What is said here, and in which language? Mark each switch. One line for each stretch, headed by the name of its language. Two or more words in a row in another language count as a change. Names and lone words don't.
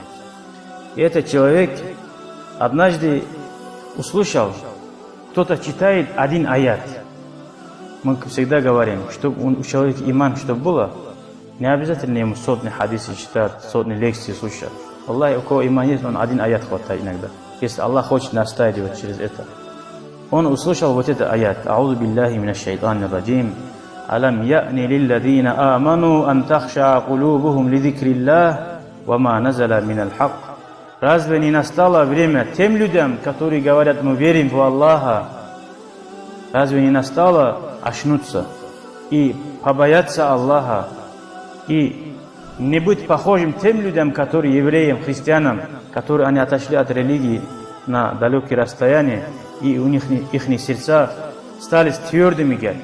Russian: И этот человек однажды услышал, кто-то читает один аят. Мы всегда говорим, чтобы у человека иман, чтобы было, не обязательно ему сотни хадисы читать, сотни лекций слушать. Аллах, у кого иман есть, он один аят хватает иногда. Если Аллах хочет настаивать через это. Он услышал вот этот аят.
Arabic: أعوذ بالله من الشيطان الرجيم. ألم يأن للذين آمنوا أن تخشع قلوبهم لذكر الله وما نزل من الحق.
Russian: Разве не настало время тем людям, которые говорят, мы верим в Аллаха, разве не настало очнуться и побояться Аллаха, и не быть похожим тем людям, которые евреям, христианам, которые они отошли от религии на далекие расстояния, и у них их сердца стали твердыми, говорит.